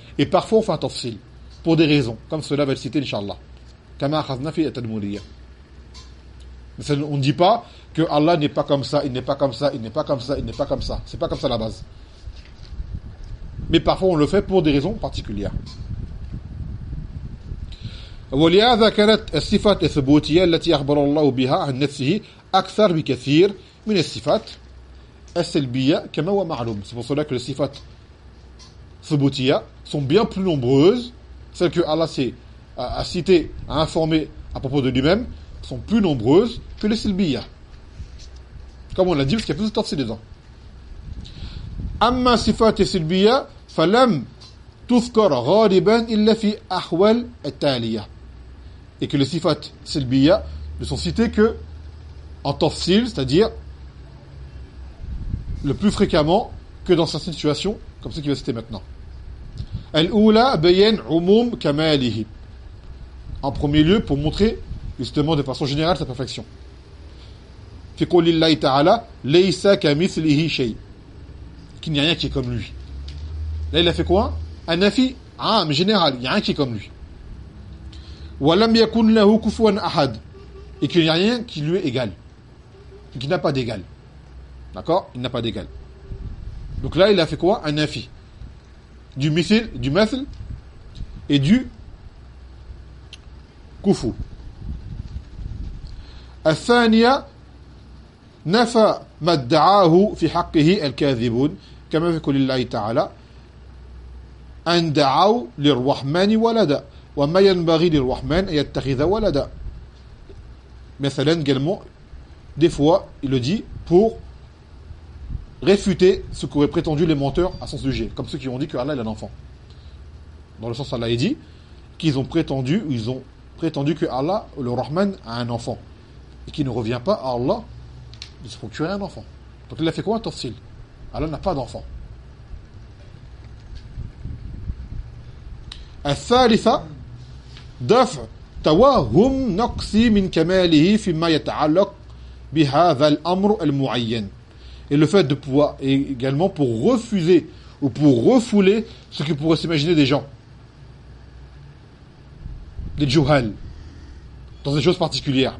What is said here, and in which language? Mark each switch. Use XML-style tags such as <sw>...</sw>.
<fr>Et parfois on fait un tafsil, pour des raisons, comme cela va être cité, inshallah.</fr> <ar>Kama akhazna fi at-tadmuriyya.</ar> <fr>On ne dit pas que Allah n'est pas comme ça, il n'est pas comme ça, il n'est pas comme ça, il n'est pas comme ça. C'est pas comme ça la base. Mais parfois on le fait pour des raisons particulières.</fr> <ar>ولهذا كانت الصفات الثبوتية التي أخبر الله بها عن نفسه أكثر بكثير من الصفات السلبية كما هو معلوم.</ar> <fr>C'est pour cela que les صفات ثبوتية sont bien plus nombreuses, celles que Allah a cité, a informé à propos de lui-même, sont plus nombreuses que les silbiyah. Comme on l'a dit, parce qu'il y a plus de tafsir dedans.</fr> <ar>أما صفات السلبية فلم تذكر غالبا إلا في أحوال التالية.</ar> <fr>Et que les sifat selbiya ne sont cités que en tafsil, c'est-à-dire le plus fréquemment que dans certaines situations, comme ce qu'il va citer maintenant.</fr> <ar>Al-Ula bayan umum kamalihi.</ar> <fr>En premier lieu, pour montrer justement de façon générale sa perfection.</fr> <ar>Fi qulillahi ta'ala, laysa kamithlihi shay.</ar> <fr>Qu'il n'y a rien qui est comme lui. Là, il a fait quoi? Un nafi, âme générale, il n'y a rien qui est comme lui.</fr> <ar>وَلَمْ يَكُنْ لَهُ كُفُوًا أَحَدٍ.</ar> <fr>Et qu'il n'y a rien qui lui est égal. Qui n'a pas d'égal. D'accord? Il n'a pas d'égal. Donc là, il a fait quoi? Un nafi. Du mithil, du mathl et du kufu.</fr> <ar>الثانيه نفى ما ادعاه في حقه الكاذبون كما في قول الله تعالى ان دعوا للرحمن ولدا. وَمَا يَنْبَغِي لِلْرَحْمَنِ أَنْ يَتَّخِذَ وَلَدًا.</ar> <fr>Mathalan, également, des fois, il le dit pour réfuter ce qu'auraient prétendu les menteurs à son sujet, comme ceux qui ont dit que Allah a un enfant. Dans le sens Allah a dit qu'ils ont prétendu, ou ils ont prétendu que Allah, le Rahman, a un enfant, et qu'il ne revient pas à Allah de se procurer un enfant. Donc il a fait quoi, tafsil? Allah n'a pas d'enfant.</fr> <ar>الثالثة دفع توهم نقصي من كماله فيما يتعلق بهذا الأمر المعين.</ar> <fr>Et le fait de pouvoir également pour refuser ou pour refouler ce que pourraient s'imaginer des gens, des juhal, dans des choses particulières.</fr>